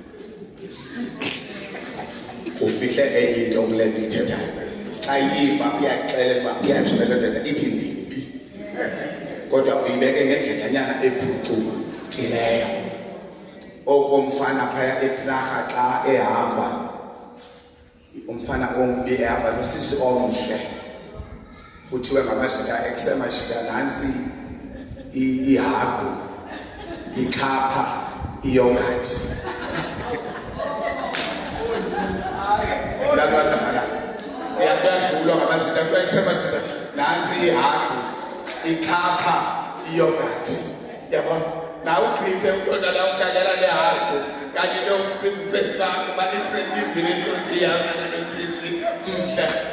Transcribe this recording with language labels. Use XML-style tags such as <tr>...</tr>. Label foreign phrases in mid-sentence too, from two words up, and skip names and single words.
<xh>ufihle enye into kule nto ithethayo xa yiva uyaxelelwa uyathumela ndoda ithi ndimbi kodwa uyibeke ngendledlanyana ephucukileyo okomfana phaya etraha xa ehamba umfana ombi ehamba nosisi omhle kuthiwe ngamashita eksemashita nansi ihagu ikhapha iyongathi ndakwaza uyadlula ngamashita kuthiwa eksemashita nansi ihagu ikhapha iyongathi yabona nawe uqhithe uqonda la ukhalela lehagu kanti lo mcimbi phezulu banesendimbi lenhlozi yakho nosisi mhle</xh>